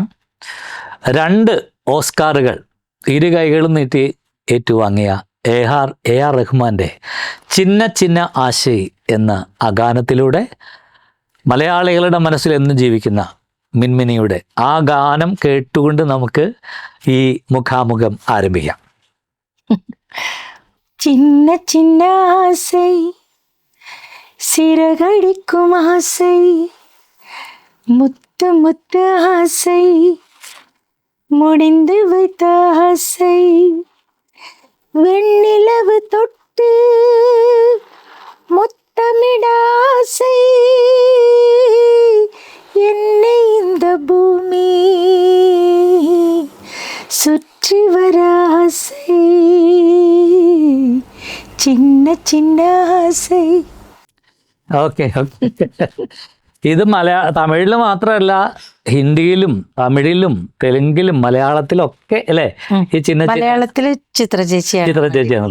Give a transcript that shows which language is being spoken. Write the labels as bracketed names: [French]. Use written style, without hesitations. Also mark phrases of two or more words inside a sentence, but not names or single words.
[Malayalam] 2 ഓസ്കാറുകൾ ഇരു കൈകളും നീട്ടി ഏറ്റുവാങ്ങിയ എ ആർ റഹ്മാൻ്റെ ചിന്ന ചിന്ന ആശൈ എന്ന ആ ഗാനത്തിലൂടെ മലയാളികളുടെ മനസ്സിൽ എന്നും ജീവിക്കുന്ന മിൻമിനിയുടെ ആ ഗാനം കേട്ടുകൊണ്ട് നമുക്ക് ഈ മുഖാമുഖം ആരംഭിക്കാം. [Tamil] சின்ன சின்ன ஆசை, சிறகடிக்கும் ஆசை, முத்து முத்து ஆசை, முடிந்து வைத்த ஆசை, வெண்ணிலவு தொட்டு முத்தமிட ஆசை, என்னை இந்த பூமி சுற்றி வர ஆசை, [Malayalam] ചിന്ന ചിന്ന ആസൈ. ഓക്കെ. ഇത് തമിഴിൽ മാത്രമല്ല, ഹിന്ദിയിലും തമിഴിലും തെലുങ്കിലും മലയാളത്തിലും ഒക്കെ അല്ലേ ഈ മലയാളത്തില് ചിത്ര ചേച്ചിയാണ്